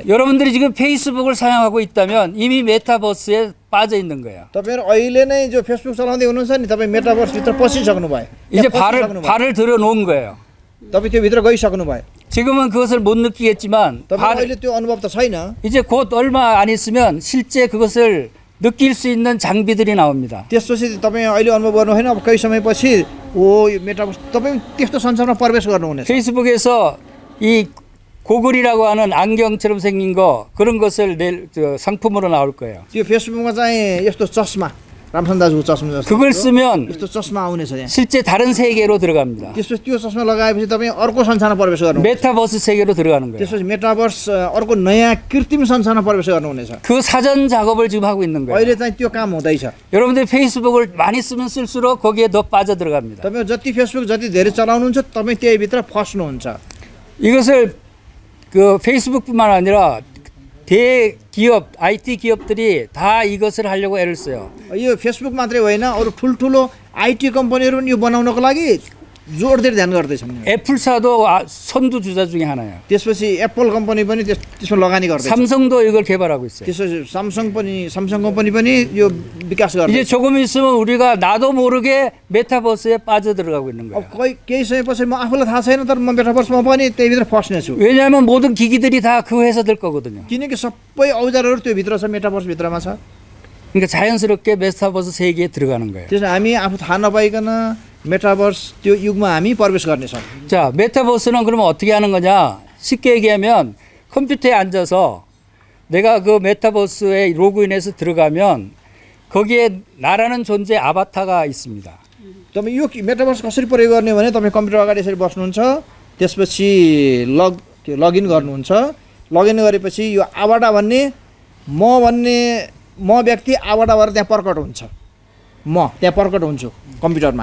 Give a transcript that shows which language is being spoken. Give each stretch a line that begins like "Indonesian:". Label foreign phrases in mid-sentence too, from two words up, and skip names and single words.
Korean: 여러분들이 지금 페이스북을 사용하고 있다면 이미 메타버스에 빠져 있는 거예요.
Nepali: तपाईहरु अहिले नै जो फेसबुक चलाउँदै हुनुहुन्छ नि तपाई मेटाभर्स भित्र पसिसक्नु भयो.
Korean: 이제 발을 들여 놓은 거예요.
Nepali: तपाई त्यो भित्र गइसक्नु भयो.
Korean: 지금은 그것을 못 느끼겠지만
Nepali: अहिले त्यो अनुभव त छैन.
Korean: 이제 곧 얼마 안 있으면 실제 그것을 느낄 수 있는 장비들이 나옵니다.
Nepali: त्यसपछि तपाई अहिले अनुभव गर्नु होइन अब केही समयपछि यो मेटाभर्स तपाई त्यस्तो संसारमा प्रवेश गर्नुहुनेछ.
Korean: 페이스북에서 이 고글이라고 하는 안경처럼 생긴 거 그런 것을 상품으로 나올 거예요.
Nepali: त्यो फेसबुकमा चाहिँ यस्तो चस्मा रामचन्द्र दाजुको चस्मा जस्तो
Korean: 그걸 쓰면
Nepali: यस्तो चस्मा आउनेछ त्यहाँ
Korean: 실제 다른 세계로 들어갑니다.
Nepali: त्यसपछि त्यो चस्मा लगाएपछि तपाईँ अर्को संसारमा प्रवेश गर्नु
Korean: 메타버스 세계로 들어가는 거예요.
Nepali: त्यसपछि मेटाभर्स अर्को नयाँ कृत्रिम संसारमा प्रवेश गर्नुहुनेछ
Korean: 그 사전 작업을 지금 하고 있는 거예요.
Nepali: अहिले चाहिँ त्यो काम हुँदैछ
Korean: 여러분들 페이스북을 많이 쓰면 쓸수록 거기에 더 빠져 들어갑니다.
Nepali: तपाईँ जति फेसबुक जति धेरै चलाउनुहुन्छ तपाईँ त्यही भित्र फस्नुहुन्छ
Korean: 이것을 그 페이스북뿐만 아니라 대기업, IT 기업들이 다 이것을 하려고 애를 써요.
Nepali: यो फेसबुक मात्रै होइन अरू ठुल्ठुलो आइटी कम्पनीहरू पनि यो बनाउनको लागि जोडदेर ध्यान गर्दैछन्
Korean: 애플사도 선두 주자 중에 하나예요.
Nepali: त्यसपछि एप्पल कम्पनी पनि त्यसमा लगानी गर्दैछ
Korean: 삼성도 이걸 개발하고 있어요.
Nepali: त्यसपछि 삼성 कम्पनी पनि यो विकास गर्दैछ
Korean: 이제 조금 있으면 우리가 나도 모르게 메타버스에 빠져 들어가고 있는
Nepali: अब
Korean: 거예요.
Nepali: केही समय पछि म आफूलाई थाहा छैन तर म मेटाभर्समा पनि त्यही भित्र फस्नेछु
Korean: 왜냐하면 모든 기기들이 다 그 회사들 거거든요.
Nepali: किनकि सबै औजारहरू त्यो भित्र छ मेटाभर्स भित्रमा छ
Korean: 그러니까 자연스럽게 메타버스 세계에 들어가는 거예요.
Nepali: त्यसमा हामी आफू थाहा नपाइकन मेटाभर्स त्यो युगमा हामी प्रवेश गर्नेछौँ
Korean: 자, 메타버스는 그러면 어떻게 하는 거냐? 쉽게 얘기하면 컴퓨터에 앉아서 내가 그 메타버스에 로그인해서 들어가면 거기에 나라는 존재 아바타가 있습니다.
Nepali: तपाईँ यो मेटाभर्स कसरी प्रयोग गर्ने भने तपाईँ कम्प्युटर अगाडि यसरी बस्नुहुन्छ त्यसपछि लगइन गर्नुहुन्छ लगइन गरेपछि यो आवाटा भन्ने म व्यक्ति आवाटा भएर त्यहाँ प्रकट हुन्छ म त्यहाँ प्रकट हुन्छु कम्प्युटरमा